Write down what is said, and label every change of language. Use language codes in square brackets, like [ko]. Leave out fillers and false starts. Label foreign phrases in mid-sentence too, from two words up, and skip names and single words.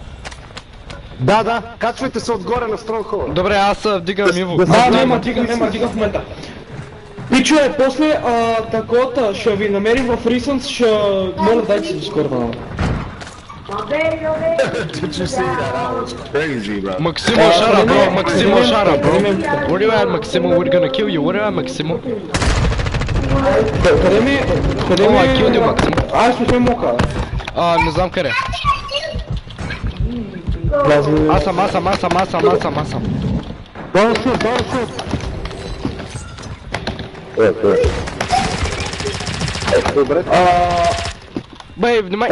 [bg] Да, качвайте се отгоре на Стронгхолд. Добре, аз вдигам Иво. Няма дига в момента. Пичове, после такова ще ви намерим в Рисънс, ще... Моля, дайте си Дискорда. Максимо Шара, bro. [en] Where you at, Maximo? We're gonna kill you. Where you at, Maximo? [bg] Къде ми... [en] I killed you, Maximo. [bg] Аз сме мока. Не знам къде. Аз съм. Долшут. Добре. Бей, внимай.